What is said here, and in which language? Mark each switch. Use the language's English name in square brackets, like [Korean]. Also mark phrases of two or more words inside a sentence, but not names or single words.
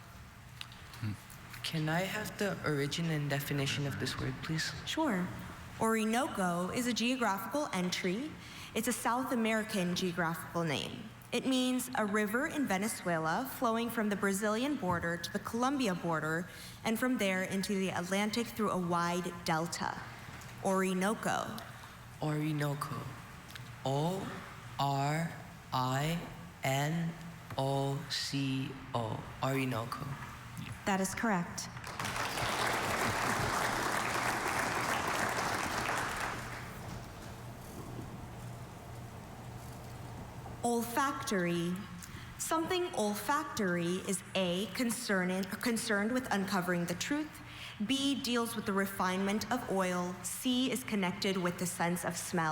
[English] Can I have the origin and definition of this word, please? Sure. Orinoco is a geographical entry. It's a South American geographical name. It means a river in Venezuela flowing from the Brazilian border to the Colombia border and from there into the Atlantic through a wide delta. Orinoco. Orinoco. O-R-I-N-O-C-O. Orinoco. That is correct. Olfactory. Something olfactory is A, concerned with uncovering the truth, B, deals with the refinement of oil, C, is connected with the sense of smell.